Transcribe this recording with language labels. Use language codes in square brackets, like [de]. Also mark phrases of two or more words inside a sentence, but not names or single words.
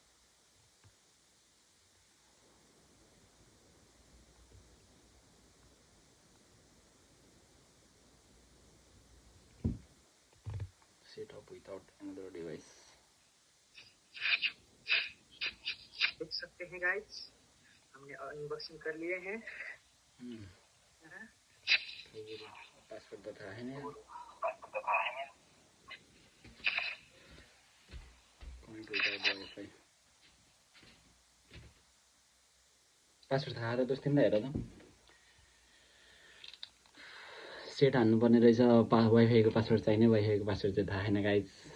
[en] Set up without another device. [hi] देख सकते हैं गाइस, हमने अनबॉक्सिंग कर लिए हैं। पासवर्ड बता है ना, [ne] पासवर्ड थाहा र दोस्त तिमीलाई हेर त। सेट हान्नुपर्ने रहेछ। वाइफाईको पासवर्ड चाहिने, वाइफाईको पासवर्ड चाहिँ थाहा छैन गाइज।